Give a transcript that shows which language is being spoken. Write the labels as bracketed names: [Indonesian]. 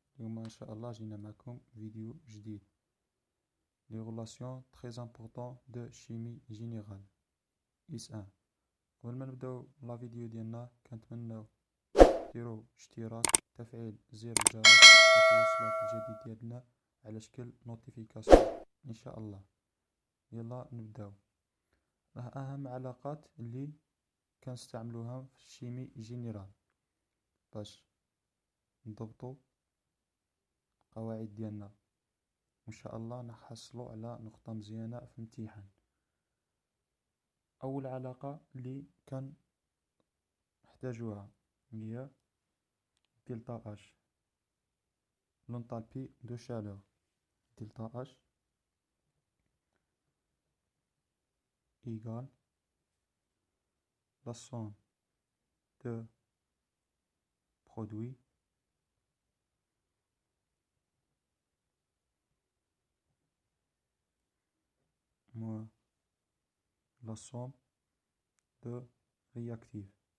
[Arabic] اليوم إن شاء الله جينا معكم فيديو جديد. [French] Les relations très importantes de chimie générale IS1. [Arabic] قبل ما نبداو لا فيديو ديالنا كنتمناو ديروا اشتراك تفعيل زر الجرس باش يوصلك الجديد ديالنا على شكل نوتيفيكاسيون ان شاء الله. يلا نبداو. اهم علاقات اللي كنستعملوها في الشيمي جينيرال باش نضبطوا القواعد ديالنا وان شاء الله نحصلوا على نقطة مزيانة في الامتحان. اول علاقة اللي كنحتاجوها هي دلتا اش، [French] l'enthalpie de chaleur. Delta H égale la somme de produits moins la somme de réactifs.